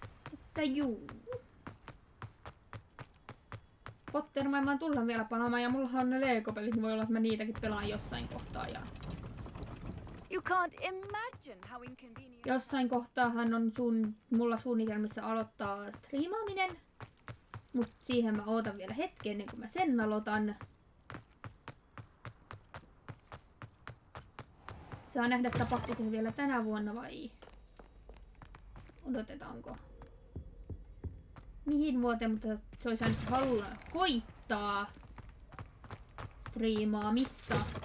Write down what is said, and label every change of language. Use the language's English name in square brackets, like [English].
[Finnish] Mutta juu. Potter-maailmaan tullaan vielä palaamaan ja mullahan on ne Lego-pelit, niin voi olla, että mä niitäkin pelaan jossain kohtaa. Ja [English] You can't imagine how inconvenient. [Finnish] jossain kohtaahan on mulla suunnitelmissa aloittaa striimaaminen. Mut siihen mä ootan vielä hetken ennen kuin mä sen aloitan. Saa nähdä, tapahtuuko se vielä tänä vuonna vai odotetaanko mihin vuoteen, mutta se olisi aina halunnut koittaa striimaamista.